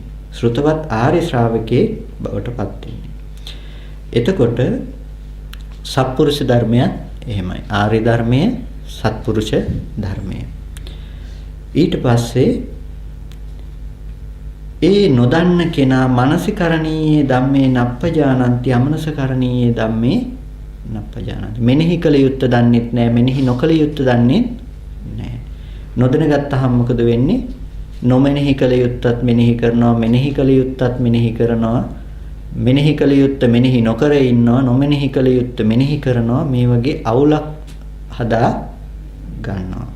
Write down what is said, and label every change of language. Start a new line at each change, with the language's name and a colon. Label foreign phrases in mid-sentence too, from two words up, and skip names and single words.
Sinhala: ශ්‍රුතවත් ආර්ය ශ්‍රාවකේ බවට පත් වෙන්නේ. එතකොට සත්පුරුෂ ධර්මය එහෙමයි. ආර්ය ධර්මය, සත්පුරුෂ ධර්මය. ඊට පස්සේ ඒ නොදන්න කෙනා
Pali: මනසිකරණීයේ ධම්මේ නප්පජානන්ති අමනසකරණීයේ ධම්මේ නප්පජානන්ති.
Sinhala: මෙනෙහි කළ යුත්ත දන්නෙත් නැහැ, මෙනෙහි නොකළ යුත්ත දන්නෙත් නැහැ. නොදැන ගත්තාම මොකද වෙන්නේ? නොමෙනෙහි කළ යුත්තත් මෙනෙහි කරනවා, මෙනෙහි කළ යුත්තත් මෙනෙහි කරනවා, මෙනෙහි කළ යුත්ත මෙනෙහි නොකර ඉන්නවා, නොමෙනෙහි කළ යුත්ත මෙනෙහි කරනවා. මේ වගේ අවුලක් හදා ගන්නවා.